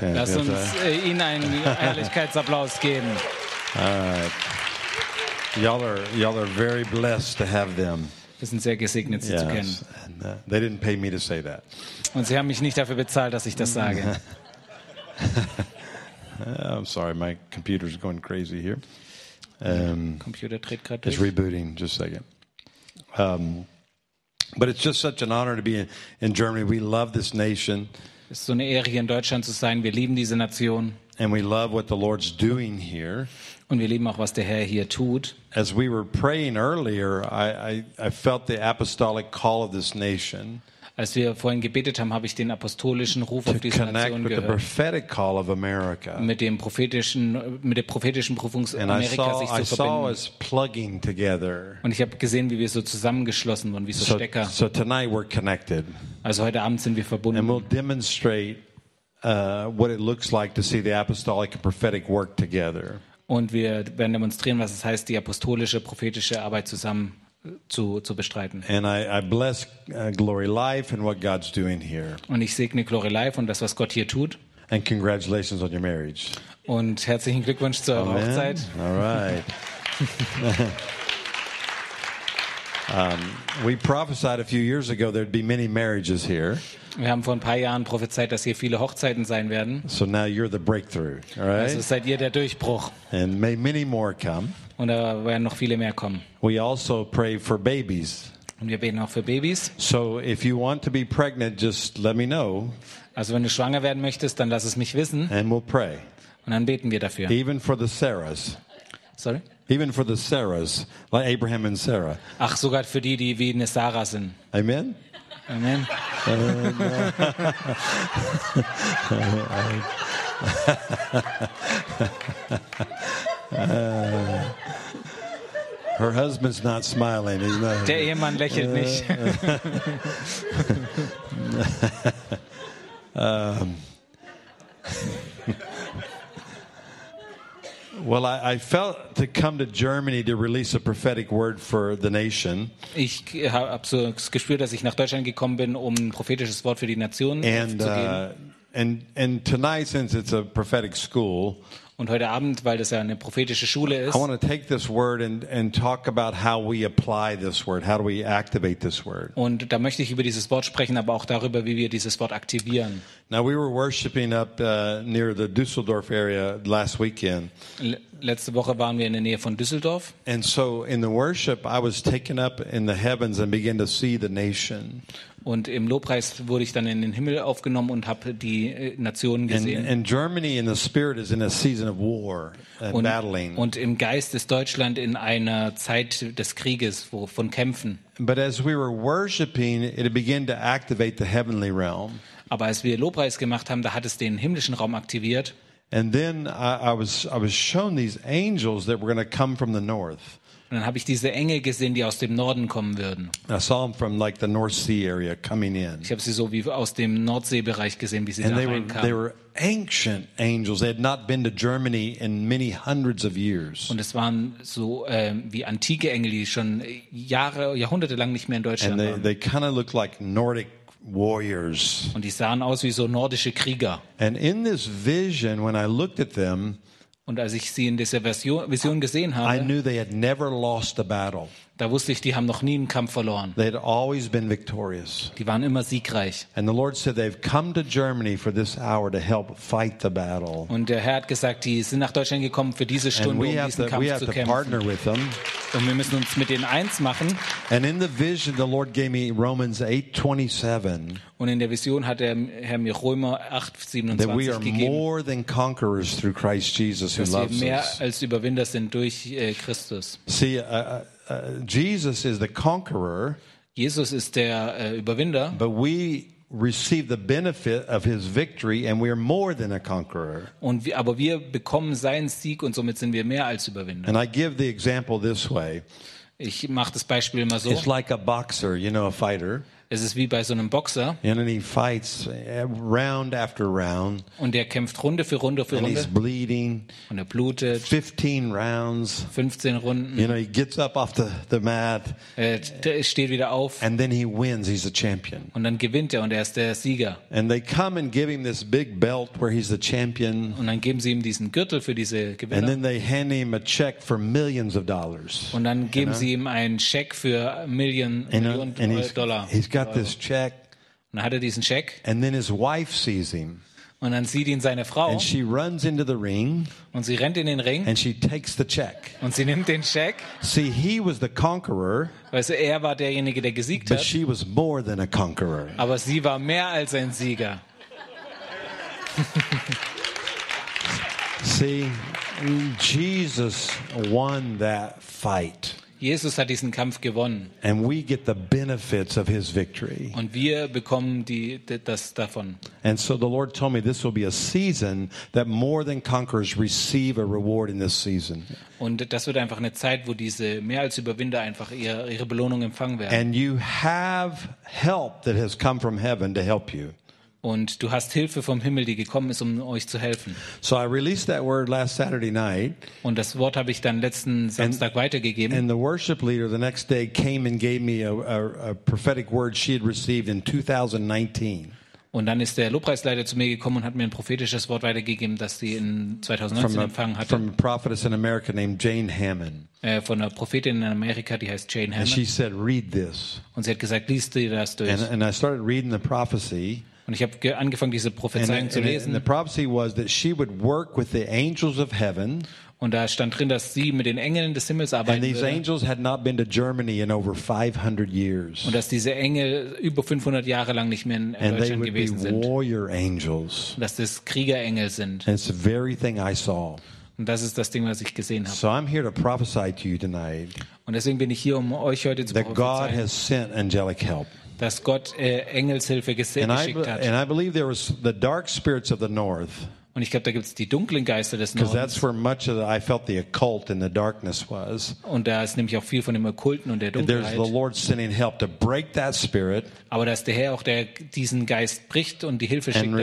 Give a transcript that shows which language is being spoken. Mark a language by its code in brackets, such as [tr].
[de] Lass uns ihnen einen Herrlichkeitsapplaus geben. [en] Y'all are very blessed to have them. [de] Wir sind sehr gesegnet, sie zu kennen. [en] And, they didn't pay me to say that. [de] Und sie haben mich nicht dafür bezahlt, dass ich das sage. [en] I'm sorry, my computer is going crazy here. [de] Computer dreht gerade durch. [en] It's rebooting, just a second. But it's just such an honor to be in Germany. We love this nation. [de] Es ist so eine Ehre, hier in Deutschland zu sein. Wir lieben diese Nation. [en] And we love what the Lord's doing here. [de] Und wir lieben auch, was der Herr hier tut. [en] As we were praying earlier, I felt the apostolic call of this nation. [de] Als wir vorhin gebetet haben, habe ich den apostolischen Ruf auf diese Nation gehört. Mit der prophetischen Berufung Amerikas sich zu verbinden. Und ich habe gesehen, wie wir so zusammengeschlossen wurden, wie so Stecker. [en] So tonight we're connected. [de] Also heute Abend sind wir verbunden. [en] And we'll demonstrate what it looks like to see the apostolic and prophetic work together. [de] Und wir werden demonstrieren, was es heißt, die apostolische, prophetische Arbeit zusammen zu bestreiten. [en] And I bless Glory Life and what God's doing here. [de] Und ich segne Glory Life und das, was Gott hier tut. [en] And congratulations on your marriage. [de] Und herzlichen Glückwunsch zur Hochzeit. [en] All right. we prophesied a few years ago there'd be many marriages here. [de] Wir haben vor ein paar Jahren prophezeit, dass hier viele Hochzeiten sein werden. [en] So now you're the breakthrough, right? [de] Also seid ihr der Durchbruch. [en] And may many more come. [de] Und da werden noch viele mehr kommen. [en] We also pray for babies. [de] Und wir beten auch für Babys. [en] So if you want to be pregnant, just let me know. [de] Also wenn du schwanger werden möchtest, dann lass es mich wissen. [en] And we'll pray. [de] Und dann beten wir dafür. [en] Even for the Sarahs. Sorry? Even for the Sarahs, like Abraham and Sarah. [de] Ach, sogar für die, die wie eine Sarah sind. [en] Amen? Amen. Her husband's not smiling, he's not. [de] Der Ehemann lächelt nicht. [en] Well, I felt to come to Germany to release a prophetic word for the nation. [de] Ich habe so gespürt, dass ich nach Deutschland gekommen bin, um ein prophetisches Wort für die Nation zu geben. [en] And tonight, since it's a prophetic school. [de] Und heute Abend, weil das ja eine prophetische Schule ist. [en] I want to take this word and talk about how we apply this word. How do we activate this word? [de] Und da möchte ich über dieses Wort sprechen, aber auch darüber, wie wir dieses Wort aktivieren. [en] Now we were worshiping up near the Düsseldorf area last weekend. [de] Letzte Woche waren wir in der Nähe von Düsseldorf. [en] And so in the worship, I was taken up in the heavens and began to see the nation. [de] Und im Lobpreis wurde ich dann in den Himmel aufgenommen und habe die Nationen gesehen. [en] And Germany in the spirit is in a season of war, battling. [de] Und im Geist ist Deutschland in einer Zeit des Krieges, von Kämpfen. [en] But as we were worshiping, it began to activate the heavenly realm. [de] Aber als wir Lobpreis gemacht haben, da hat es den himmlischen Raum aktiviert. [en] And then I was shown these angels that were going to come from the north. [de] Und dann habe ich diese Engel gesehen, die aus dem Norden kommen würden. [en] I saw them from like the North Sea area coming in. [de] Ich habe sie so wie aus dem Nordseebereich gesehen, wie sie [en] and [de] da reinkamen. [en] They were ancient angels. They had not been to Germany in many hundreds of years. [de] Und es waren so wie antike Engel, die schon Jahre, Jahrhunderte lang nicht mehr in Deutschland waren. [en] And they kind of looked like Nordic warriors. [de] Und die sahen aus wie so nordische Krieger. [en] And in this vision, when I looked at them. [de] Und als ich sie in dieser Vision gesehen habe, [en] I knew they had never lost a battle. [de] Da wusste ich, die haben noch nie einen Kampf verloren. [en] They had always been victorious. [de] Die waren immer siegreich. [en] And the Lord said they've come to Germany for this hour to help fight the battle. [de] Und der Herr hat gesagt, die sind nach Deutschland gekommen für diese Stunde, um diesen Kampf zu kämpfen. [en] To partner with them. [de] Und wir müssen uns mit denen eins machen. [en] And in the vision, the Lord gave me Romans 8:27. [de] Und in der Vision hat der Herr mir Römer 8:27 gegeben. [en] That we are more than conquerors through Christ Jesus, who loves us. [de] Dass wir mehr als Überwinder sind durch Christus. [en] See, Jesus is the conqueror. [de] Jesus ist der Überwinder. [en] But we receive the benefit of his victory, and we are more than a conqueror. [de] Und aber wir bekommen seinen Sieg, und somit sind wir mehr als Überwinder. [en] And I give the example this way. [de] Ich mache das Beispiel immer so. [en] It's like a boxer, you know, a fighter. [de] Es ist wie bei so einem Boxer. [en] And then he fights round after round. [de] Und er kämpft Runde für Runde für [en] and [de] Runde. [en] He's bleeding. [de] Und er blutet. [en] 15 rounds. [de] 15 Runden. [en] You know, he gets up off the mat. [de] Er steht wieder auf. [en] And then he wins. He's a champion. [de] Und dann gewinnt er, und er ist der Sieger. [en] And they come and give him this big belt where he's the champion. [de] Und dann geben sie ihm diesen Gürtel für diese Gewinner. [en] And then they hand him a check for millions of dollars. [de] Und dann geben sie ihm einen Scheck für Millionen Dollar. [en] This check. [de] Und hat er diesen Scheck. [en] And then his wife sees him. [de] Und dann sieht ihn seine Frau. [en] And she runs into the ring. [de] Und sie rennt in den Ring. [en] And she takes the check. [de] Und sie nimmt den Scheck. [en] See, he was the conqueror. [de] Also er war derjenige, der gesiegt [en] but [de] hat. [en] But she was more than a conqueror. [de] Aber sie war mehr als ein Sieger. [en] See, Jesus won that fight. [de] Jesus hat diesen Kampf gewonnen. [en] And we get the benefits of his victory. [de] Und wir bekommen das davon. [en] And so the Lord told me this will be a season that more than conquerors receive a reward in this season. [de] Und das wird einfach eine Zeit, wo diese mehr als Überwinder einfach ihre Belohnung empfangen werden. [en] And you have help that has come from heaven to help you. [de] Und du hast Hilfe vom Himmel, die gekommen ist, um euch zu helfen. [en] So I released that word last Saturday night. [de] Und das Wort habe ich dann letzten Samstag weitergegeben. [en] And the worship leader the next day came and gave me a prophetic word she had received in 2019. [de] Und dann ist der Lobpreisleiter zu mir gekommen und hat mir ein prophetisches Wort weitergegeben, das sie in 2019 empfangen hatte. [en] From a prophetess in America named Jane Hammond. [de] Von einer Prophetin in Amerika, die heißt Jane Hammond. [en] And she said, read this. [de] Und sie hat gesagt, lies dir das durch. [en] And I started reading the prophecy. [de] Und ich habe angefangen, diese Prophezeiung zu lesen. [en] The prophecy was that she would work with the angels of heaven. [de] Und da stand drin, dass sie mit den Engeln des Himmels arbeiten würde. [en] And these angels had not been to Germany in over 500 years. [de] Und dass diese Engel über 500 Jahre lang nicht mehr in Deutschland gewesen sind. [en] And they would be warrior angels. [de] Dass das Kriegerengel sind. [en] And it's the very thing I saw. [de] Und das ist das Ding, was ich gesehen habe. [en] So I'm here to prophesy to you tonight. [de] Und deswegen bin ich hier, um euch heute zu prophezeien. [en] That God has sent angelic help. [de] Dass Gott Engelshilfe geschickt hat. [en] And I believe there was the dark spirits of the north. [de] Und ich glaube, da gibt's die dunklen Geister des Nordens. [en] Because that's where much of I felt the occult and the darkness was. [de] Und da ist nämlich auch viel von dem Okkulten und der Dunkelheit. [en] There's the Lord sending help to break that spirit. [de] Aber dass der Herr auch diesen Geist bricht und die Hilfe schickt dafür.